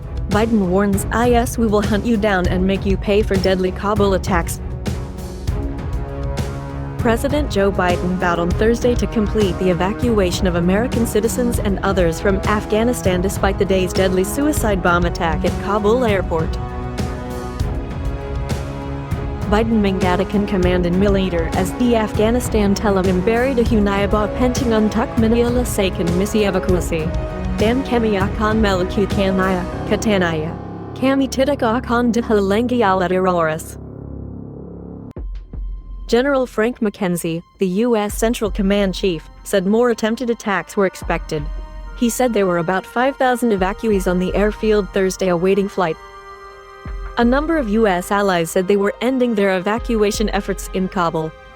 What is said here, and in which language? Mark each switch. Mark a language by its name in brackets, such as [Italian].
[English] Biden warns IS, "We will hunt you down and make you pay for deadly Kabul attacks." President Joe Biden vowed on Thursday to complete the evacuation of American citizens and others from Afghanistan despite the day's deadly suicide bomb attack at Kabul airport. [Indonesian] Biden mengatakan komandan militer AS di Afghanistan telah memberitahunya bahwa penting untuk menyelesaikan misi evakuasi, dan kami akan melakukannya, katanya. Kami tidak akan dihalangi oleh teroris. [English] General Frank McKenzie, the U.S. Central Command Chief, said more attempted attacks were expected. He said there were about 5,000 evacuees on the airfield Thursday awaiting flight. A number of U.S. allies said they were ending their evacuation efforts in Kabul.